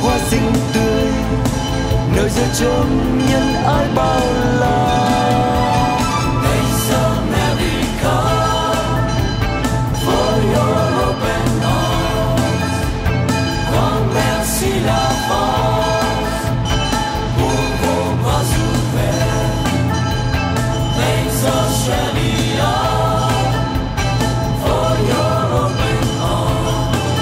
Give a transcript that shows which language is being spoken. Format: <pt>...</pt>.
<vi>Xinh tươi nơi giữa chốn nhân ái bao la.</vi> <en>Thanks America for your open arms.</en> <fr>Quang merci la France pour vos bras ouverts.</fr> <en>Thanks Australia for your open arms.</en>